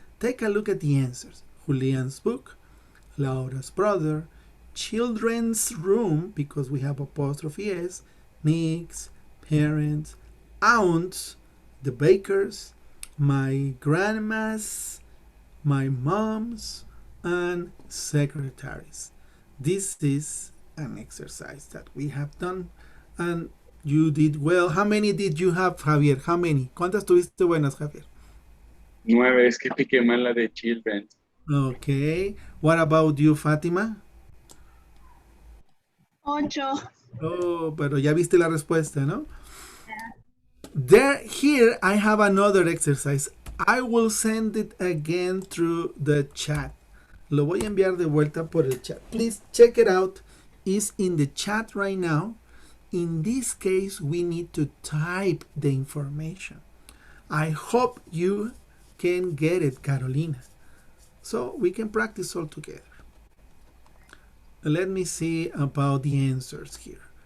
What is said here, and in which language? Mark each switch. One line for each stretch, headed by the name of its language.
English: Take a look at the answers. Julian's book, Laura's brother, children's room, because we have apostrophe s, Nick's, parents, aunts, the bakers, my grandma's, my mom's, and secretaries. This is an exercise that we have done, and you did well. How many did you have, Javier? How many?
Spanish: ¿Cuántas tuviste buenas, Javier? 9, es que piqué mal la de children.
English: Okay. What about you, Fátima? 8.
Spanish: Oh, pero ya viste la respuesta, ¿no?
English: Here I have another exercise. I will send it again through the chat.
Spanish: Lo voy a enviar de vuelta por el chat.
English: Please check it out. It's in the chat right now. In this case, we need to type the information. I hope you can get it, Carolina. So we can practice all together. Let me see about the answers here.